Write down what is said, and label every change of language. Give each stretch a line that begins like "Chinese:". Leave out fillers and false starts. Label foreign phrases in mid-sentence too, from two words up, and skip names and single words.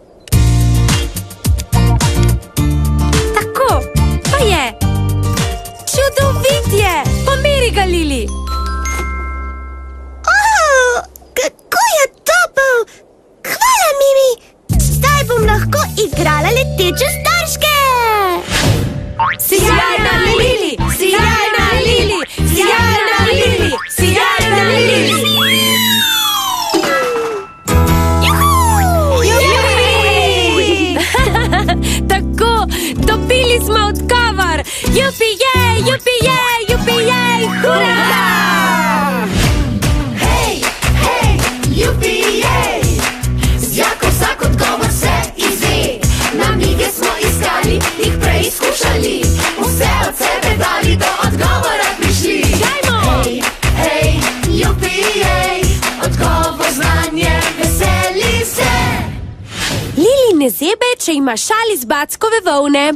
Slovenian: Tako, pa je. Čudovit je. Pomeri ga, Lili. Kako je topel. Hvala, Mimi. Zdaj bom lahko igrala leteče starške. Sjajna Lili, sjajna Lili, sjajna Lili, sjajna Lili. Tako, dobili smo odgovor. Jupi-jej, jupi-jej, jupi-jej, hurra! Hej, hej, jupi-jej, z jako vsak odgovor se izve. Namige smo iskali, jih preizkušali, vse od sebe dali, do odgovora prišli. Hej, hej, jupi-jej, odgovor znanje, veseli se. Lili ne zebe, če ima šal iz Backove volne.